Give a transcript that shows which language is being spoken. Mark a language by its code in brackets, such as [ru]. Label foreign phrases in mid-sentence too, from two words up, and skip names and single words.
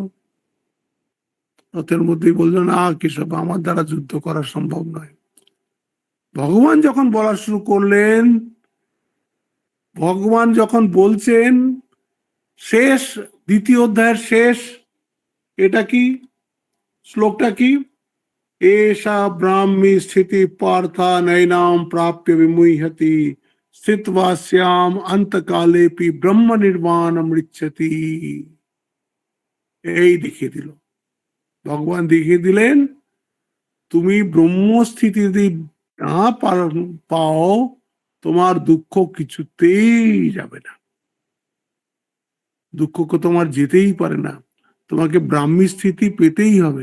[bn] রথের মধ্যেই বললো, না কেশব, আমার দ্বারা যুদ্ধ করা সম্ভব নয়। ভগবান যখন বলা শুরু করলেন, ভগবান যখন বলছেন, শেষ দ্বিতীয় অধ্যায়ের শেষ, এটা কি শ্লোকটা কি? [sa] एषा ब्राह्मी स्थिति पार्था नैनाम प्राप्य विमुह्यति स्थित्वास्याम अंतकालेपि ब्रह्म निर्वाणम ऋच्छति। [bn] এই দেখিয়ে দিল, ভগবান দেখিয়ে দিলেন, তুমি ব্রহ্মস্থিতি যদি না পাও, তোমার দুঃখ কিছুতেই যাবে না, দুঃখকে তোমার যেতেই পারে না, তোমাকে ব্রাহ্মী স্থিতি পেতেই হবে।